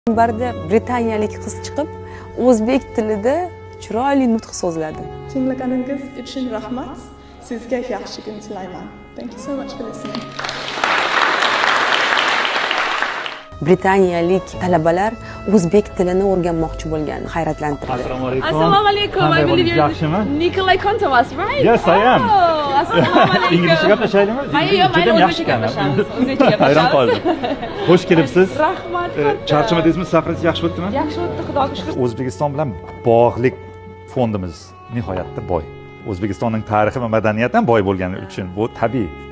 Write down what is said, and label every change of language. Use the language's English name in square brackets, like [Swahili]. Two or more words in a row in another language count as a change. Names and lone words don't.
[Uzbek] Minbarda britaniyalik qiz chiqib, o'zbek tilida chiroyli nutq so'zladi. Tinglaganingiz uchun rahmat. Sizga yaxshi kun tilayman. [English] Thank you so much for listening. [Uzbek] Britaniyalik talabalar o'zbek tilini o'rganmoqchi bo'lgani hayratlantirdi. Assalomu alaykum. Assalomu alaykum. [English] I believe you're [Uzbek] Yaxshimi? [English] Nikolay Kontovas, right? Yes, I am. [Uzbek] Oh, assalomu alaykum. Inglizcha gaplashaylikmi? Mayli, o'zbekcha gaplashamiz. O'zbekcha gaplashamiz. Hayron qoldim. Xush kelibsiz. Rahmat. Charchamadingizmi? Safaringiz yaxshi o'tdimi? Yaxshi o'tdi, xudoga shukr. O'zbekiston bilan bog'liq fondimiz nihoyatda boy. O'zbekistonning tarixi va madaniyati ham boy bo'lgani uchun bu tabiiy.